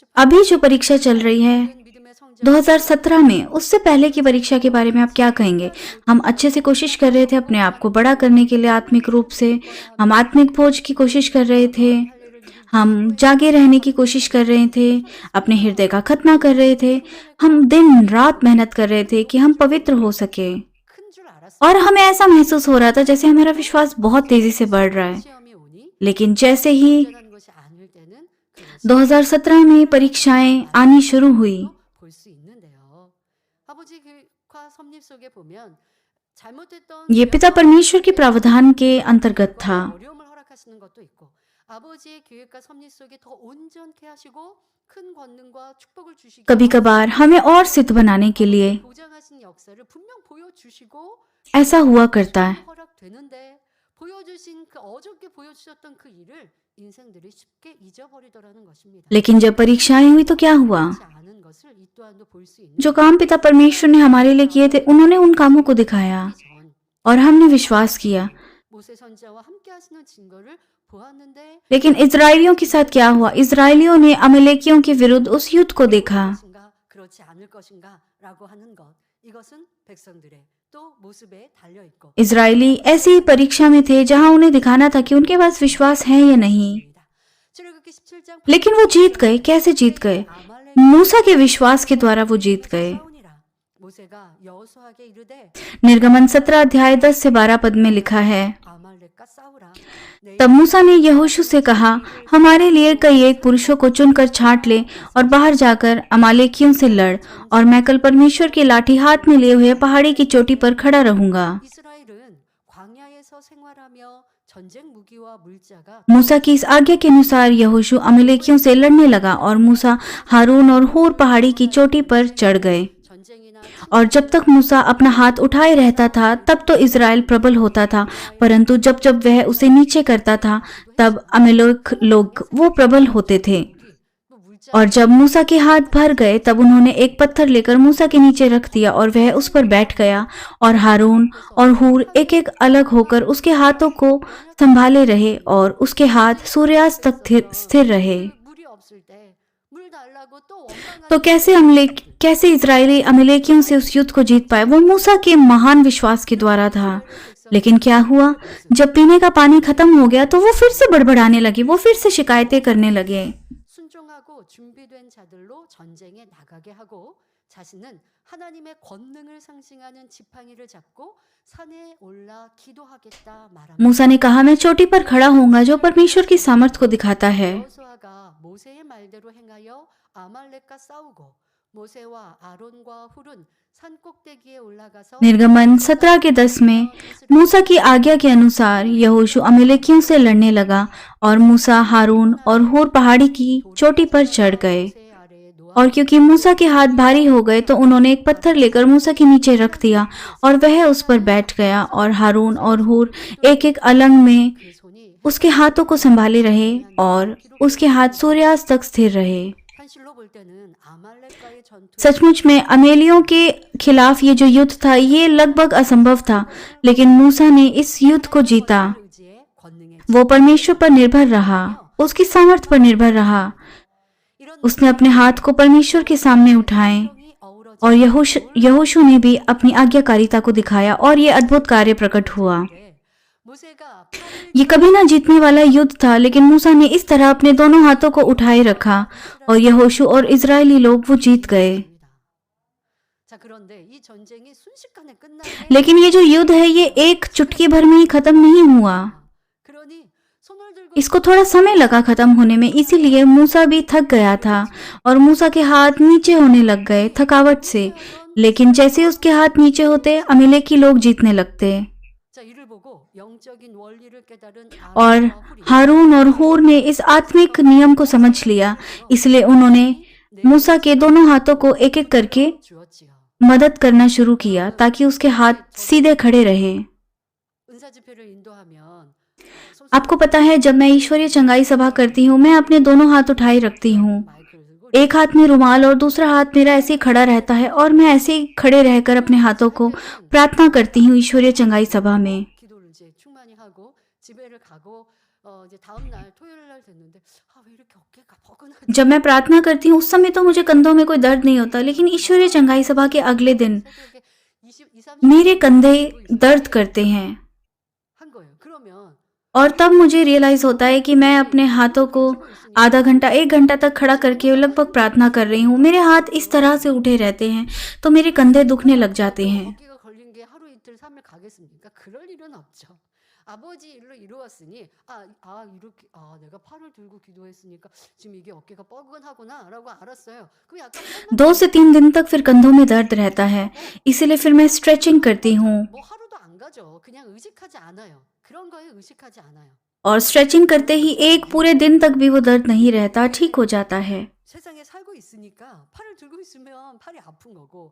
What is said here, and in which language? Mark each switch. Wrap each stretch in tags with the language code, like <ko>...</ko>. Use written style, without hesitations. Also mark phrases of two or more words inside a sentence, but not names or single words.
<hi>अभी जो परीक्षा चल रही है</hi> <ko>믿음의 성장</ko> <hi>2017 में, उससे पहले की परीक्षा के बारे में आप क्या कहेंगे? हम अच्छे से कोशिश कर रहे थे अपने आप को बड़ा करने के लिए आत्मिक रूप से। हम आत्मिक भोज की कोशिश कर रहे थे, हम जागे रहने की कोशिश कर रहे थे, अपने हृदय का खतना कर रहे थे, हम दिन रात मेहनत कर रहे थे कि हम पवित्र हो सके,</hi> <ko>큰 줄 알았어요.</ko> <hi>और हमें ऐसा महसूस हो रहा था जैसे हमारा विश्वास बहुत तेजी से बढ़ रहा है।</hi> <ko>시험이 오니</ko> <hi>लेकिन जैसे ही</hi> <ko>온전한 것이 아닐 때는 그</ko> <hi>2017 में परीक्षाएं आनी शुरू हुई,</hi> <ko>볼 수 있는데요. 아버지 계획과 섭립 속에 보면 잘못됐던</ko> <hi>ये पिता परमेश्वर के प्रावधान के अंतर्गत था।</hi> <ko>어려움을 허락하시는 것도 있고 아버지의 계획과 섭립 속에 더 온전케 하시고 큰 권능과 축복을 주시기</ko> <hi>कभी कभार हमें और सिद्ध बनाने के लिए</hi> <ko>보장하신 역사를 분명 보여주시고</ko> <hi>ऐसा हुआ करता है।</hi> <ko>허락되는데 보여주신 그 어저께 보여주셨던 그 일을 인생들이 쉽게 잊어버리더라는 것입니다.</ko> <hi>लेकिन जब परीक्षाएं हुई तो क्या हुआ?</hi> <ko>그렇지 않은 것을 이 또한도 볼 수 있는</ko> <hi>जो काम पिता परमेश्वर ने हमारे लिए किए थे उन्होंने उन कामों को दिखाया</hi> <ko>전</ko> <hi>और हमने विश्वास किया।</hi> <ko>모세 선지자와 함께 하시는 증거를 보았는데</ko> <hi>लेकिन इजरायलियों के साथ क्या हुआ? इजरायलियों ने अमेलेकियों के विरुद्ध उस युद्ध को देखा।</hi> <ko>것인가 그렇지 않을 것인가라고 하는 것 이것은 백성들의 또 모습에 달려 있고</ko> <hi>इजरायली ऐसी ही परीक्षा में थे जहां उन्हें दिखाना था कि उनके पास विश्वास है या नहीं।</hi> <ko>출애굽기 17장</ko> <hi>लेकिन वो जीत गए। कैसे जीत गए? मूसा के विश्वास के द्वारा वो जीत गए।</hi> <ko>싸우니라 모세가 여호수아에게 이르되</ko> <hi>निर्गमन 17 अध्याय 10 से 12 पद में लिखा है,</hi> <ko>아말렉과 싸우라</ko> <hi>तब मूसा ने यहोशू से कहा, हमारे लिए कई एक पुरुषों को चुनकर छांट ले और बाहर जाकर अमालेकियों से लड़, और मैं कल परमेश्वर की लाठी हाथ में लिए हुए पहाड़ी की चोटी पर खड़ा रहूंगा।</hi> <ko>이스라엘은 광야에서 생활하며 전쟁 무기와 물자가</ko> <hi>मूसा की इस आज्ञा के अनुसार यहोशू अमालेकियों से लड़ने लगा और मूसा हारून और होर पहाड़ी की चोटी पर चढ़ गए।</hi> <ko>전쟁이나</ko> <hi>और जब तक मूसा अपना हाथ उठाए रहता था तब तो इज़राइल प्रबल होता था, परंतु जब जब वह उसे नीचे करता था तब अमेलेक लोग वो प्रबल होते थे।</hi> <ko>뭐 물자</ko> <hi>और जब मूसा के हाथ भर गए तब उन्होंने एक पत्थर लेकर मूसा के नीचे रख दिया और वह उस पर बैठ गया, और हारून और हूर एक एक अलग होकर उसके हाथों को संभाले रहे और उसके हाथ सूर्यास्त तक स्थिर रहे।</hi> <ko>물이 없을 때 물 달라고 또 원망하는</ko> <hi>तो कैसे इजरायली अमेलेकियों से उस युद्ध को जीत पाए? वो मूसा के महान विश्वास के द्वारा था। लेकिन क्या हुआ? जब पीने का पानी खत्म हो गया तो वो फिर से बड़बड़ाने लगे, वो फिर से शिकायतें करने लगे।</hi> <ko>순종하고 준비된 자들로 전쟁에 나가게 하고 자신은 하나님의 권능을 상징하는 지팡이를 잡고 산에 올라 기도하겠다 말합니다.</ko> <hi>मूसा ने कहा, मैं चोटी पर खड़ा होऊंगा जो परमेश्वर की सामर्थ्य को दिखाता है।</hi> <ko>여호수아가 모세의 말대로 행하여 아말렉과 싸우고 모세와 아론과 훌은 산 꼭대기에 올라가서</ko> <hi>निर्गमन 17 के 10 में मूसा की आज्ञा के अनुसार यहोशू अमेलेकियों से लड़ने लगा और मूसा हारून और होर पहाड़ी की चोटी पर चढ़ गए।</hi> <ko>모세 아래에 놓아</ko> <hi>और क्योंकि मूसा के हाथ भारी हो गए तो उन्होंने एक पत्थर लेकर मूसा के नीचे रख दिया और वह उस पर बैठ गया, और हारून और हूर एक एक अलंग में</hi> <ko>그 손이</ko> <hi>उसके हाथों को संभाले रहे और उसके हाथ सूर्यास्त तक स्थिर रहे।</hi> <ko>현실로 볼 때는 아말렉과의 전투</ko> <hi>सचमुच में अमेलियों के खिलाफ ये जो युद्ध था ये लगभग असंभव था, लेकिन मूसा ने इस युद्ध को जीता।</hi> <ko>의지의 권능에</ko> <hi>वो परमेश्वर पर निर्भर रहा, उसकी सामर्थ्य पर निर्भर रहा।</hi> <ko>이런</ko> <hi>उसने अपने हाथ को परमेश्वर के सामने उठाए</hi> <ko>성이 어우러져</ko> <hi>और यहोशू ने भी अपनी आज्ञाकारिता को दिखाया और ये अद्भुत कार्य प्रकट हुआ।</hi> <ko>모세가 팔을</ko> <hi>ये कभी ना जीतने वाला युद्ध था, लेकिन मूसा ने इस तरह अपने दोनों हाथों को उठाए रखा और यहोशू और इजरायली लोग वो जीत गए।</hi> <ko>자 그런데 이 전쟁이 순식간에 끝나게</ko> <hi>लेकिन ये जो युद्ध है ये एक चुटकी भर में ही खत्म नहीं हुआ,</hi> <ko>그러니 손을 들고</ko> <hi>इसको थोड़ा समय लगा खत्म होने में। इसीलिए मूसा भी थक गया था और मूसा के हाथ नीचे होने लग गए थकावट से। लेकिन जैसे उसके हाथ नीचे होते अमेलेकी लोग जीतने लगते।</hi> <ko>자 이를 보고 영적인 원리를 깨달은</ko> <hi>और</hi> <ko>아론과 훌이</ko> <hi>हारून और हूर ने इस आत्मिक नियम को समझ लिया, इसलिए उन्होंने मूसा के दोनों हाथों को एक एक करके</hi> <ko>주었지요.</ko> <hi>मदद करना शुरू किया ताकि उसके हाथ सीधे खड़े रहे।</hi> <ko>은사 집회를 인도하면</ko> <hi>आपको पता है, जब मैं ईश्वरीय चंगाई सभा करती हूँ मैं अपने दोनों हाथ उठाए रखती हूँ।</hi> <ko>마이크를 들고</ko> <hi>एक हाथ में रुमाल और दूसरा हाथ मेरा ऐसे ही खड़ा रहता है और मैं ऐसे ही खड़े रहकर अपने हाथों को प्रार्थना करती हूँ ईश्वरीय चंगाई सभा में।</hi> <ko>기도를 이제 충만히 하고 집회를 가고 이제 다음 날 토요일 날 됐는데 왜 이렇게 어깨가 뻐근하지?</ko> <hi>जब मैं प्रार्थना करती हूँ उस समय तो मुझे कंधों में कोई दर्द नहीं होता, लेकिन ईश्वरीय चंगाई सभा के अगले दिन</hi> <ko>새벽에 30</ko> <hi>मेरे कंधे दर्द करते हैं।</hi> <ko>한 거예요. 그러면</ko> <hi>और तब मुझे रियलाइज होता है कि मैं अपने हाथों को आधा घंटा 1 घंटा तक खड़ा करके लगभग प्रार्थना कर रही हूँ। मेरे हाथ इस तरह से उठे रहते हैं तो मेरे कंधे दुखने लग जाते हैं।</hi> <ko>어깨가 걸린 게 하루 이틀 3일 가겠습니까? 그럴 일은 없죠. 아버지 일로 이루었으니 이렇게 내가 팔을 들고 기도했으니까 지금 이게 어깨가 뻐근하구나라고 알았어요. 그럼 약간</ko> <hi>2 से 3 दिन तक फिर कंधों में दर्द रहता है, इसीलिए फिर मैं स्ट्रेचिंग करती हूँ</hi> <ko>뭐 하루도 안 가죠. 그냥 의식하지 않아요. 그런 거에 의식하지 않아요.</ko> <hi>और स्ट्रेचिंग करते ही एक पूरे दिन तक भी वो दर्द नहीं रहता, ठीक हो जाता है।</hi> <ko>세상에 살고 있으니까 팔을 들고 있으면 팔이 아픈 거고</ko>